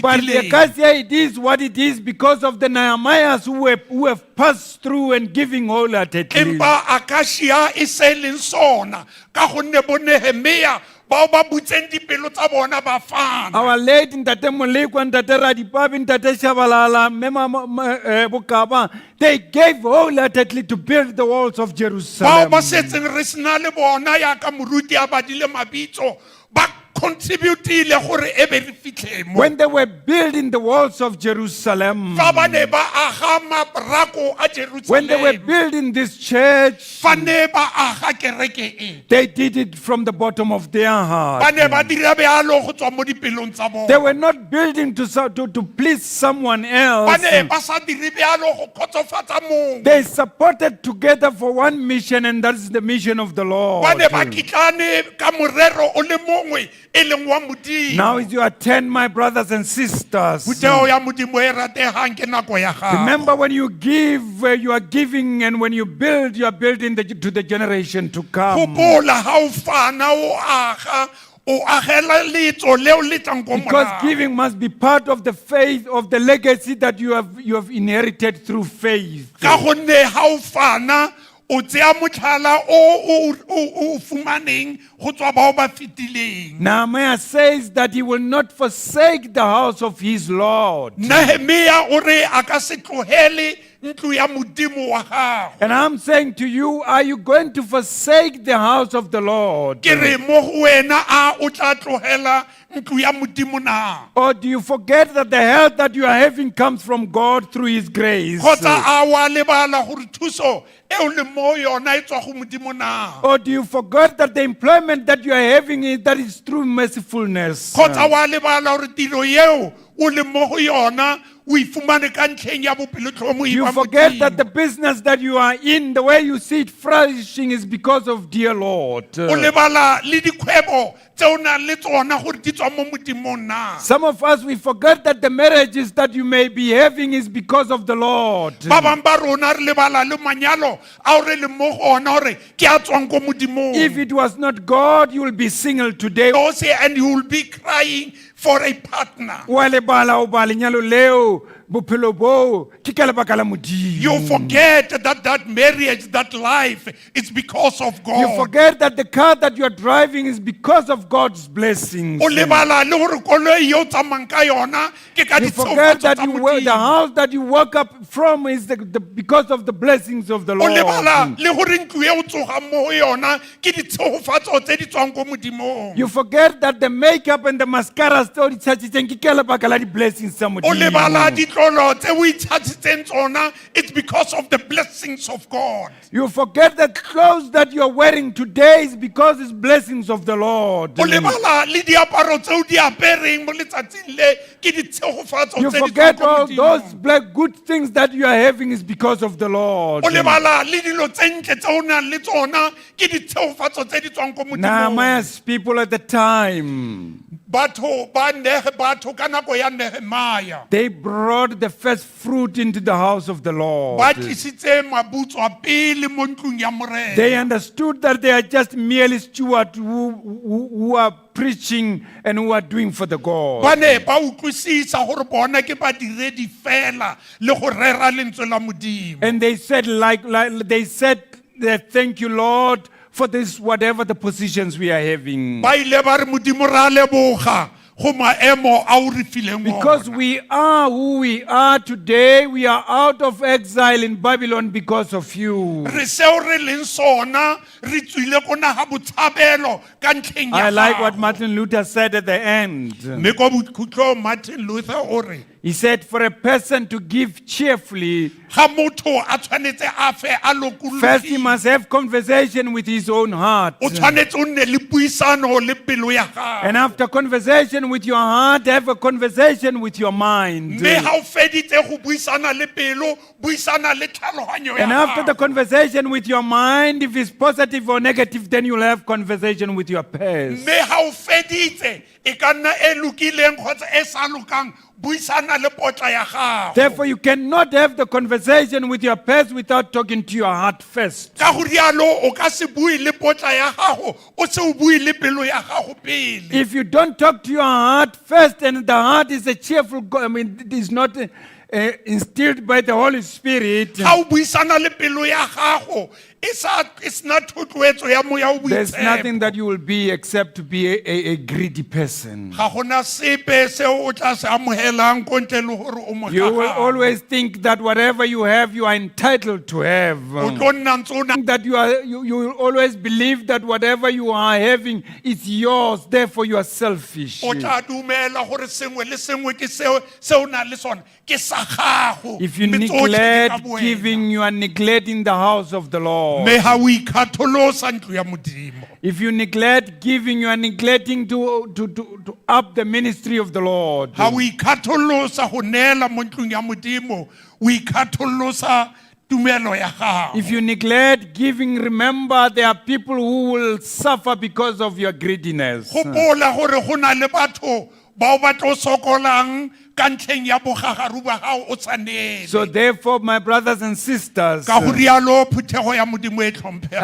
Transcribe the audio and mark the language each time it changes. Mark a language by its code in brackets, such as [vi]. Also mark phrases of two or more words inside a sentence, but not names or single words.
[en] But the [tn] fetileng. [en] Akasia, it is what it is because of the Nehemiahs who have passed through and giving wholeheartedly. [tn] Empa Akasia e se leng sona ka gonne bo Nehemia bao ba butseng dipelo tsa bona ba fana. [en] Our late Ntate Molekwa, Ntate Radipabi, Ntate Shabalala, Mema Bukaba, they gave wholeheartedly to build the walls of [tn] Bao [en] Jerusalem. [tn] ba setseng re sena le bona ya ka moruti a badile mabitso ba contributile gore e be re fitlhe mo. [en] When they were building the walls of Jerusalem, [tn] Fa ba ne ba aga mabrako a [en] when they were [tn] Jerusalem. [en] building this church, [tn] Fa ne ba aga kereke e. [en] they did it from the bottom of their [tn] Ba [en] heart. [tn] ne ba dira bealo go tswa mo dipelong tsa [en] They [tn] bona. [en] were not building to please someone [tn] Ba [en] else. [tn] ne ba sa dire bealo go kgotsofatsa mongwe. [en] They supported together for one mission, and that is the mission of the Lord. [tn] Ba ne ba kitlane ka morero o le mongwe e leng wa Modimo. [en] Now, as you attend, my brothers and sisters, [tn] Putheo ya Modimo e rategang ke nako ya gago. [en] remember when you give, you are giving, and when you build, you are building to the generation to come. [tn] Gopola ha o fana o aga o agela letso leo le tlang ko [en] Because [tn] morago. [en] giving must be part of the faith, of the legacy that you have inherited through faith. [tn] Ka gonne ha o fana o tseya motlhala o fumaneng go tswa bao ba fetileng. [en] Nehemiah says that he will not forsake the house of his Lord. [tn] Nehemia o re a ka se tlohele ntlo ya modimo wa gago. [en] And I'm saying to you, are you going to forsake the house of the Lord? [tn] Ke re mo go wena a o tla tlohela ntlo ya modimo na? [en] Or do you forget that the health that you are having comes from God through His grace? [tn] Kgotsa a wa lebala gore thuso eo le mo yona e tswa go modimo na? [en] Or do you forget that the employment that you are having that is through mercifulness? [tn] Kgotsa wa lebala gore tiro eo o le mo go yona o ifumane ka ntlheng ya bopelotlhomohi [en] You [tn] ba [en] forget that the [tn] Modimo. [en] business that you are in, the way you see it flourishing is because of dear Lord. [tn] O lebala le dikgwebo tse o nang le tsona gore di tswa mo modimong na? [en] Some of us, we forget that the marriages that you may be having is because of the Lord. [tn] Ba bang ba rona re lebala le manyalo a o re le mo go ona gore ke a tswang ko modimong. [en] If it was not God, you will be single today. O say, and you will be crying for a partner. [tn] Wa lebala o ba lenyalo leo, bophelo bo, ke ka lebaka la Modimo. [en] You forget that marriage, that life, it's because of God. You forget that the car that you are driving is because of God's blessings. [tn] O lebala le gore koloi yo tsamayang ka yona ke ka [en] You forget [tn] ditshegetso [en] that [tn] tsa [en] the [tn] Modimo. [en] house that you woke up from is because of the blessings of the [tn] O [en] Lord. [tn] lebala le gore ntlo e o tsogang mo go yona ke ditshegofatso tse di tswang ko modimong. [en] You forget that the makeup and the mascara still [tn] itšhatšitšeng ke ka lebaka la di-blessings tsa O Modimo. lebala ditlolo tse o itšhatšitseng tsona, [en] it's because of the blessings of God. You forget that clothes that you are wearing today is because it's blessings of the Lord. [tn] O lebala le diaparo tse o di apereng mo letsatsing le ke ditshegofatso [en] You [tn] tse di [en] forget [tn] tswang ko [en] all those [tn] Modimo. [en] black good things that you are having is because of the Lord. [tn] O lebala le dilo tse ntle tse o nang le tsona ke ditshegofatso tse di tswang ko modimong. [en] Nehemiah's people at the time, [tn] Batho ka nako ya Nehemia [en] they brought the first fruit into the house of the Lord. [tn] ba tlisitse mabutswa pele mo ntlong ya morena. [en] They understood that they are just merely stewards who are preaching and who are doing for the God. [tn] Ba ne ba utlwisisa gore bona ke badiredi fela le go rera lentswe la Modimo. [en] And they said, they said, thank you, Lord, for this, whatever the positions we are having. [tn] Ba ile ba re Modimo ra leboga go maemo a o re fileng [en] Because [tn] ona. [en] we are who we are today, we are out of exile in Babylon because of you. [tn] Re seo re leng sona re tswile ko naga botshabelo ka ntlheng ya [en] I like what [tn] gago. [en] Martin Luther said at the end. [tn] Mme ko bokhutlong Martin Luther o re [en] He said, for a person to give cheerfully, [tn] ga motho a tshwanetse a fe a [en] first he [tn] lokologile. [en] must have conversation with his own heart. [tn] O tshwanetse o nne le puisano le pelo ya gago. [en] And after conversation with your heart, have a conversation with your mind. [tn] Mme ha o feditse go buisana le pelo, buisana le tlhaloganyo ya [en] And after the [tn] gago. [en] conversation with your mind, if it's positive or negative, then you'll have conversation with your past. [tn] Mme ha o feditse e ka nna e lokileng kgotsa e sa lokang, buisana le potla ya gago. [en] Therefore, you cannot have the conversation with your past without talking to your heart first. [tn] Ka go rialo o ka se bue le potla ya gago, o se o bue le pelo ya gago pele. [en] If you don't talk to your heart first, and the heart is a cheerful, it is not instilled by the Holy Spirit, [tn] Ha o buisana le pelo ya gago, [en] it's not [tn] thotloetso ya moya o [en] there's [tn] boitshepo. [en] nothing that you will be except to be a greedy person. [tn] Ga gona sepe seo o tla se amogelang ko ntle le gore o mo [en] You will [tn] gagabo. [en] always think that whatever you have, you are entitled to have. [tn] O tlo nna ntse o na- [en] That you will always believe that whatever you are having is yours, therefore you are selfish. [tn] o tla dumela gore sengwe le sengwe ke seo o nang le sona ke sa gago. [en] If you [tn] Mme tsotlhe ke ka [en] neglect [tn] bowena. [en] giving, you are neglecting the house of the Lord. [tn] Mme ha o ikgatholosa ntlo ya Modimo. [en] If you neglect giving, you are neglecting to up the ministry of the Lord. [tn] Ha o ikgatholosa go neela mo ntlong ya Modimo, o ikgatholosa tumelo ya gago. [en] If you neglect giving, remember there are people who will suffer because of your greediness. [tn] Gopola gore go na le batho bao ba tlo sokolang ka ntlheng ya bogagaru ba gago o tshwanele. [en] So therefore, my brothers and sisters, [tn] Ka go rialo phuthego ya Modimo e tlhomphegang.